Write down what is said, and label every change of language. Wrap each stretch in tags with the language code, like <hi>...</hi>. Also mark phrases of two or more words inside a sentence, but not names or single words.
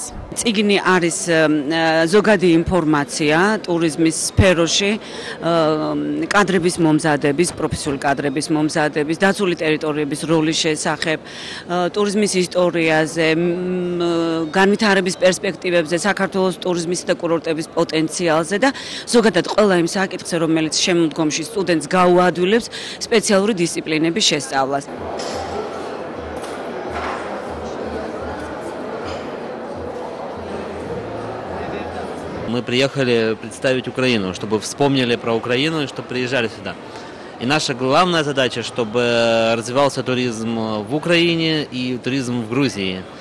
<ka>წიგნი არის ზოგადი ინფორმაცია ტურიზმის სფეროში, კადრების მომზადების, პროფესიული კადრების მომზადების, დაცული ტერიტორიების როლის შესახებ, ტურიზმის ისტორიაზე, განვითარების პერსპექტივებზე, საქართველოს ტურიზმის და კურორტების პოტენციალზე და ზოგადად ყველა იმ საკითხზე, რომელიც შემდგომში სტუდენტს გაუადვილებს სპეციალური დისციპლინების შესწავლას.</ka> <ru>Мы приехали представить Украину, чтобы вспомнили про Украину и чтобы приезжали сюда. И наша главная задача, чтобы развивался туризм в Украине и туризм в Грузии.</ru>